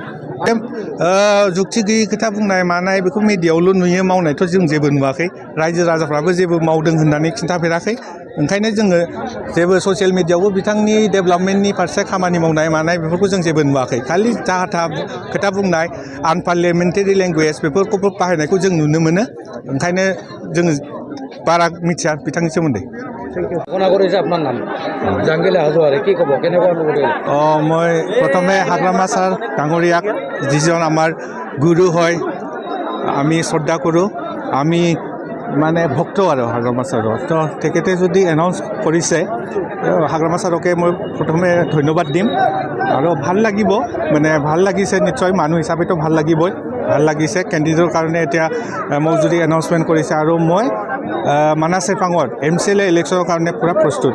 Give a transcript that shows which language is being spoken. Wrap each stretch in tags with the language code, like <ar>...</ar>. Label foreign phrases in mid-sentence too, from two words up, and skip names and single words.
<brx>जुक्ति गैयै खोथा बुंनाय मानाय बेखौ मिडियायावल' नुयो मावनायथ' जों जेबो नुवाखै रायजो राजाफ्राबो जेबो मावदों होननानै खिन्थाफेराखै ओंखायनो जोङो जेबो ससियेल मिडियायावबो बिथांनि डेभेलपमेन्टनि फारसे खामानि मावनाय मानाय बेफोरखौ जों जेबो नुवाखै खालि जाहा थाहा खोथा बुंनाय</brx> <en>unparliamentary language</en> <brx>बेफोरखौबो बाहायनायखौ जों नुनो मोनो ओंखायनो जोङो बारा मिथिया बिथांनि सोमोन्दै।</brx> <as>মই প্ৰথমে হাগ্ৰামা ছাৰ ডাঙৰীয়াক যিজন আমাৰ গুৰু হয় আমি শ্ৰদ্ধা কৰোঁ আমি মানে ভক্ত আৰু হাগ্ৰামা ছাৰৰ তো তেখেতে যদি এনাউন্স কৰিছে হাগ্ৰামা ছাৰকে মই প্ৰথমে ধন্যবাদ দিম আৰু ভাল লাগিব মানে ভাল লাগিছে নিশ্চয় মানুহ হিচাপেতো ভাল লাগিবই ভাল লাগিছে কেণ্ডিডেটৰ কাৰণে এতিয়া মোক যদি এনাউন্সমেণ্ট কৰিছে আৰু মই মানাস চেৰপাঙৰ এমচিএলএ ইলেকশ্যনৰ কাৰণে পূৰা প্ৰস্তুত।</as>